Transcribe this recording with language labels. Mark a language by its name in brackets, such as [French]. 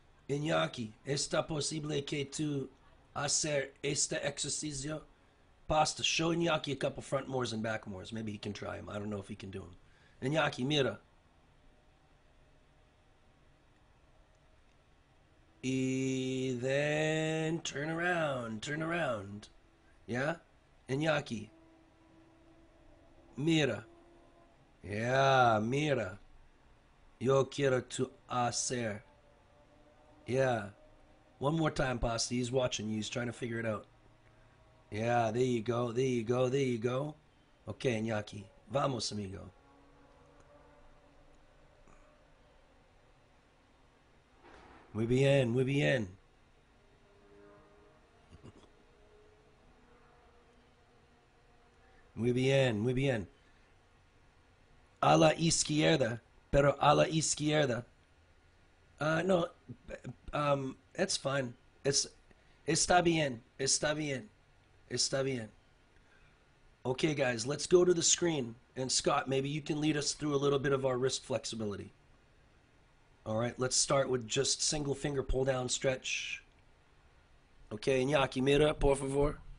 [Spanish] Iñaki, ¿está posible que tú hacer este ejercicio? [English] Pasta, show Iñaki a couple front mores and back mores. Maybe he can try them. I don't know if he can do them. Iñaki, [Spanish] mira. [English] Y then turn around, turn around. Yeah? Iñaki. [Spanish] Mira. [English] Yeah, [Spanish] mira. Yo quiero tu hacer. [English] Yeah. One more time, Pasta. He's watching you. He's trying to figure it out. Yeah, there you go. There you go. There you go. Okay, Iñaki. [Spanish] Vamos, amigo. Muy bien, muy bien. Muy bien, muy bien. A la izquierda, pero a la izquierda. [English] No, it's fine. [Spanish] Está bien, está bien, está bien. [English] Okay, guys, let's go to the screen. And Scott, maybe you can lead us through a little bit of our wrist flexibility. All right, let's start with just single finger pull down stretch. [Spanish] Okay, Iñaki, mira, por favor.